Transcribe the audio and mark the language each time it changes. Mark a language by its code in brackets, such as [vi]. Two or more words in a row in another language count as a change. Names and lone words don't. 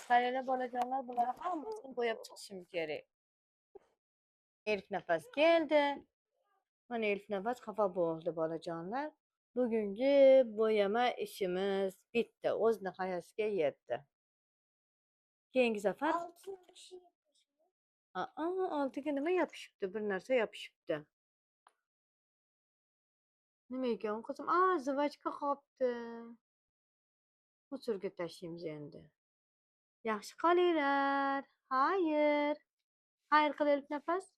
[uz] Qaranglar bolajonlar, bularni hammasini bo'yab chiqishim kerak. Elif Nafas keldi. Mana Elif Nafas xafa bo'ldi bolajonlar. Bugungi bo'yama ishimiz bitdi. O'z nihoyasiga yetdi. Keyingi safar [tr] Altına bir şey [uz] oltiga nima yopishibdi? Bir narsa yopishibdi. Nima ekan qizim? Zivachka qolibdi. Musorga tashlaymiz endi. Yaxshi qolinglar. Xayr. Xayr qil Elif Nafas.